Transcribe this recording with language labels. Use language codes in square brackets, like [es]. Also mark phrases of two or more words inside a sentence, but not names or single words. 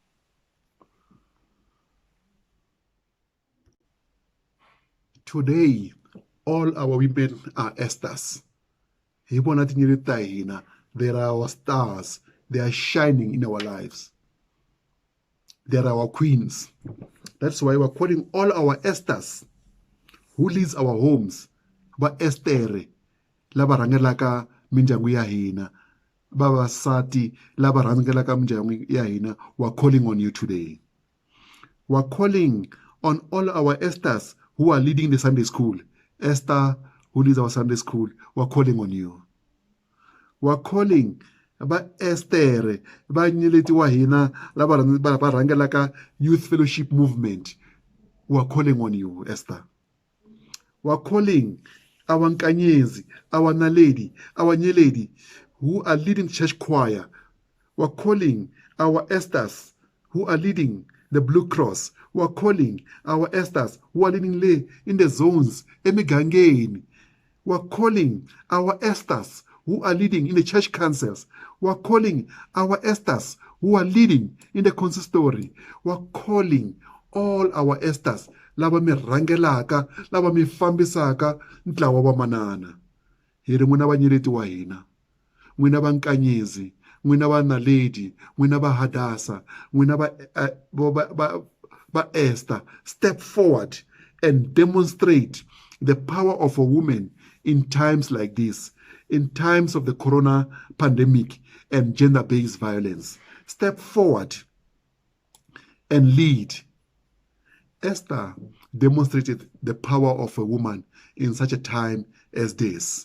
[en] Today, all our women are Esthers. They are our stars. They are shining in our lives. They are our queens. That's why we're calling all our Esthers who leads our homes. [ts] Ba Estere, laba rangelaka mindyangu ya hina. Baba Sati, laba rangelaka mindyangu ya hina. [en] We're calling on you today. We're calling on all our Esthers who are leading the Sunday school. Esther, who leads our Sunday school, we're calling on you. We're calling [ts] ba Esther, ba nyeleti wa hina, laba rangelaka [en] youth fellowship movement. We're calling on you, Esther. We're calling our Nkanyezi, our Naledi, our Nyeledi, who are leading church choir. We're calling our Esthers who are leading the Blue Cross. We're calling our Esthers who are leading in the zones, emigangeni. We're calling our Esthers who are leading in the church councils. We're calling our Esthers who are leading in the consistory. We're calling all our Esthers [ts] lava mi rhangelaka, lava mi fambisaka ntlawa wa manana. Hi ri n'wina vanyeleti wa hina, n'wina va Nkanyezi, n'wina va Naledi, n'wina va Hadasa, n'wina ba Esther, [en] step forward and demonstrate the power of a woman in times like this, in times of the corona pandemic and gender-based violence. Step forward and lead. Esther demonstrated the power of a woman in such a time as this.